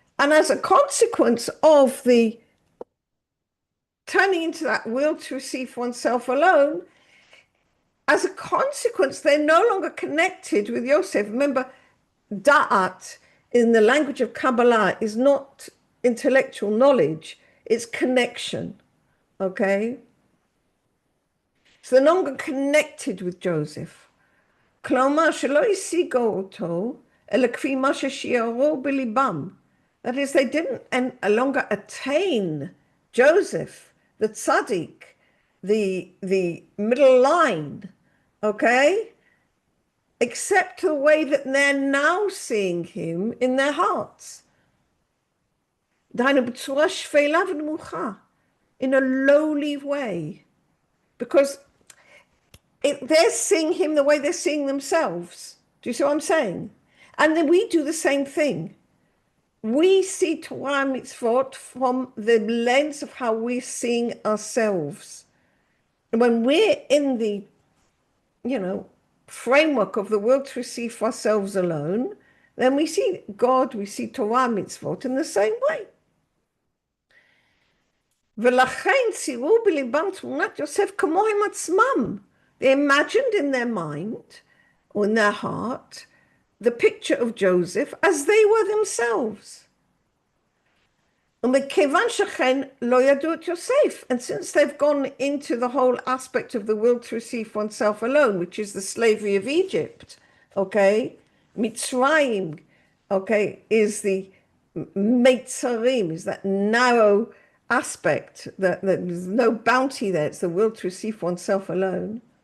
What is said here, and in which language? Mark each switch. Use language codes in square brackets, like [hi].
[en] And as a consequence of the turning into that will to receive oneself alone, as a consequence, they're no longer connected with Yosef. Remember, taht in the language of Kabbalah is not intellectual knowledge, it's connection, okay? So they're no longer connected with Joseph. [he] כלומר, שלא השיגו אותו, אלא כפי מה ששיערו בליבם. [en] That is, they didn't no longer attain Joseph, the tzaddik, the middle line, okay? Except the way that they're now seeing him in their hearts. [he] דהיינו בצורה שפלה ונמוכה, [en] in a lowly way. Because they're seeing him the way they're seeing themselves. Do you see what I'm saying? And then we do the same thing. We see Torah mitzvot from the lens of how we're seeing ourselves. And when we're in the, framework of the world to receive for ourselves alone, then we see God, we see Torah mitzvot in the same way. [he] ולכן צירו בליבם תמונת יוסף כמוהם עצמם. [en] They imagined in their mind, or in their heart, the picture of Joseph as they were themselves. [he] ומכיוון שכן לא ידעו את יוסף. [en] And since they've gone into the whole aspect of the will to receive oneself alone, which is the slavery of Egypt, okay? Mitzrayim, okay, is the Meitzarim, is that narrow aspect, that there's no bounty there, it's the will to receive oneself alone.